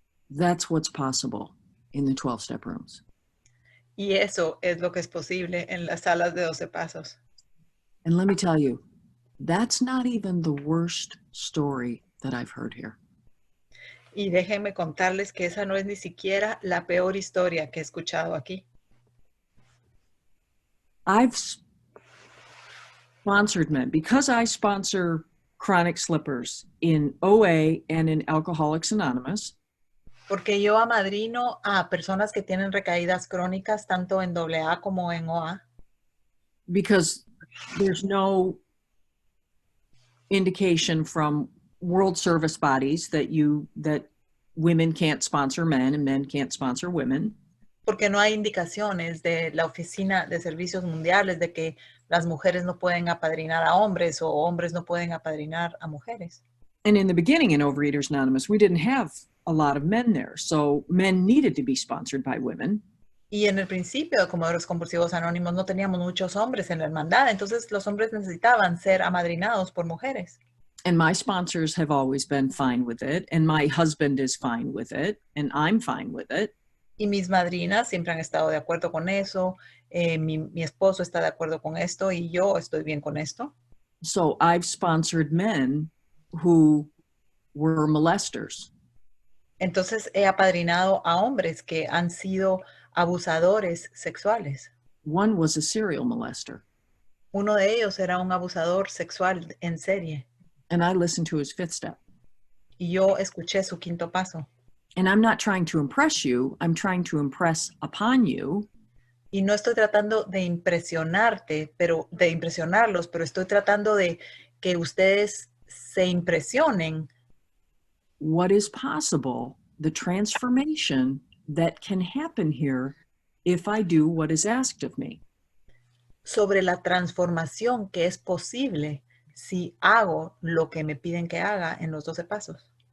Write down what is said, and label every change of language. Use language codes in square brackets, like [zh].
[en] That's what's possible in the 12-step rooms. [es] Y eso es lo que es posible en las salas de 12 pasos. [en] And let me tell you, that's not even the worst story that I've heard here. [es] Y déjenme contarles que esa no es ni siquiera la peor historia que he escuchado aquí. [en] I've sponsored men, because I sponsor chronic slippers in OA and in Alcoholics Anonymous. [es] Porque yo amadrino a personas que tienen recaídas crónicas, tanto en AA como en OA. [en] Because there's no indication from world service bodies that women can't sponsor men and men can't sponsor women. [es] Porque no hay indicaciones de la Oficina de Servicios Mundiales de que las mujeres no pueden apadrinar a hombres o hombres no pueden apadrinar a mujeres. [en] And in the beginning in Overeaters Anonymous, we didn't have a lot of men there. So men needed to be sponsored by women. [es] Y en el principio de Comedores Compulsivos Anónimos no teníamos muchos hombres en la hermandad, entonces los hombres necesitaban ser amadrinados por mujeres. [en] And my sponsors have always been fine with it, and my husband is fine with it, and I'm fine with it. [es] Y mis madrinas siempre han estado de acuerdo con eso, mi esposo está de acuerdo con esto y yo estoy bien con esto. [en] So I've sponsored men who were molesters. [es] Entonces he apadrinado a hombres que han sido abusadores sexuales. [en] One was a serial molester. [es] Uno de ellos era un abusador sexual en serie. [en] And I listened to his fifth step. [es] Y yo escuché su quinto paso. [en] And I'm not trying to impress you. I'm trying to impress upon you. [es] Y no estoy tratando de impresionarte, de impresionarlos, pero estoy tratando de que ustedes se impresionen. [en] What is possible, the transformation that can happen here if I do what is asked of me. [es] Sobre la transformación que es posible si hago lo que me piden que haga en los 12 pasos.